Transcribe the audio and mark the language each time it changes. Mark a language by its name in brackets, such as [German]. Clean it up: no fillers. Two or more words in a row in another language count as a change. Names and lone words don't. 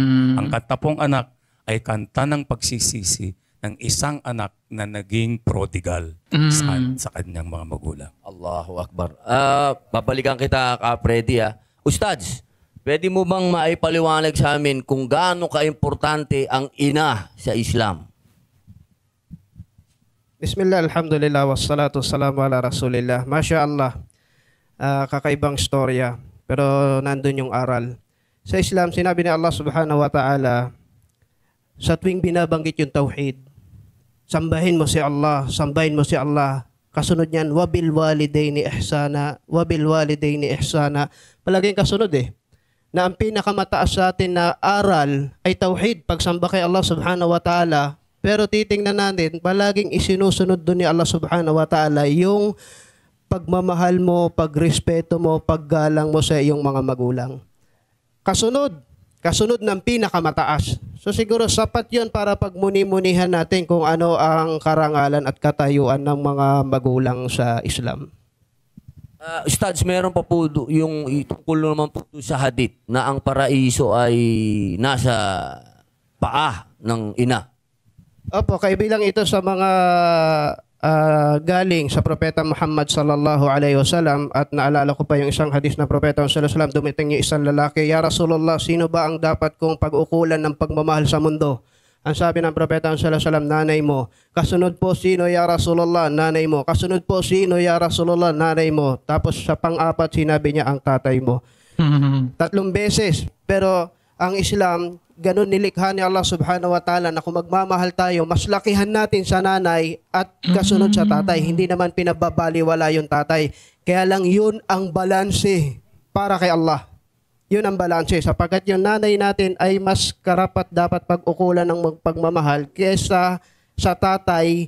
[Filipino] Ang kanta pong anak ay kanta ng pagsisisi ng isang anak na naging prodigal sa kanyang mga magulang. [Arabic] الله أكبر. [Filipino] Babalikan kita, Freddy. Ustads, pwede mo bang maipaliwanag sa amin kung gaano ka-importante ang ina sa Islam? [Arabic] بسم الله، الحمد لله، والصلاة والسلام على رسول الله. ما شاء الله, [Filipino] kakaibang storya, pero nandun yung aral. Sa Islam, sinabi ni Allah [Arabic] سبحانه وتعالى, [Filipino] sa tuwing binabanggit yung tawhid, sambahin mo si Allah, sambahin mo si Allah. Kasunod niyan, [Arabic] وبالوالدين إحسانا، وبالوالدين إحسانا. [Filipino] Palaging kasunod na ang pinakamataas sa atin na aral ay tawhid, pagsamba kay Allah [Arabic] سبحانه وتعالى. [Filipino] Pero titingnan natin, palaging isinusunod doon ni Allah [Arabic] سبحانه وتعالى [Filipino] yung pagmamahal mo, pagrespeto mo, paggalang mo sa iyong mga magulang. Kasunod ng pinakamataas. So siguro sapat yun para pagmuni-munihan natin kung ano ang karangalan at katayuan ng mga magulang sa Islam. Ustads, meron pa po yung tungkol naman po sa hadith na ang paraiso ay nasa paa ng ina. Opo, kaibilang ito sa mga galing sa Propeta Muhammad [Arabic] صلى الله عليه وسلم, [Filipino] at naalala ko pa yung isang hadis na Propeta [Arabic] صلى الله عليه وسلم, [Filipino] dumating yung isang lalaki, [Arabic] "يا رسول الله, [Filipino] sino ba ang dapat kong pag-ukulan ng pagmamahal sa mundo?" Ang sabi ng Propeta [Arabic] صلى الله عليه وسلم, [Filipino] "Nanay mo." Kasunod po, "Sino [Arabic] يا رسول الله?" [Filipino] "Nanay mo." Kasunod po, "Sino [Arabic] يا رسول الله?" [Filipino] "Nanay mo." Tapos sa pang-apat, sinabi niya, "Ang tatay mo." 3 beses. Pero ang Islam, ganun nilikha ni Allah [Arabic] سبحانه وتعالى [Filipino] na kung magmamahal tayo, mas lakihan natin sa nanay at kasunod sa tatay. Hindi naman pinababaliwala yung tatay. Kaya lang yun ang balanse para kay Allah. Yun ang balanse. Sapagkat yung nanay natin ay mas karapat dapat pag-ukulan ng pagmamahal kesa sa tatay.